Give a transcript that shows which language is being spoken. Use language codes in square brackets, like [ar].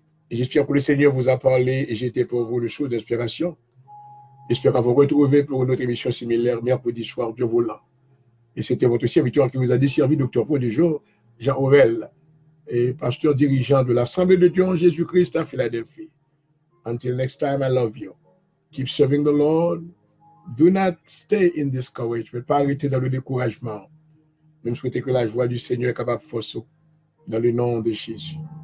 [fr] Et j'espère que le Seigneur vous a parlé et j'ai été pour vous le source d'inspiration. J'espère vous retrouver pour une autre émission similaire mercredi soir, Dieu voulant. Et c'était votre serviteur qui vous a desservi, Docteur Paul du jour, Jean Aurel, et pasteur dirigeant de l'Assemblée de Dieu en Jésus-Christ à Philadelphie. [en] Until next time, I love you. Keep serving the Lord. Do not stay in discouragement. [fr] Pas arrêter dans le découragement. Même souhaiter que la joie du Seigneur est capable de forcer dans le nom de Jésus.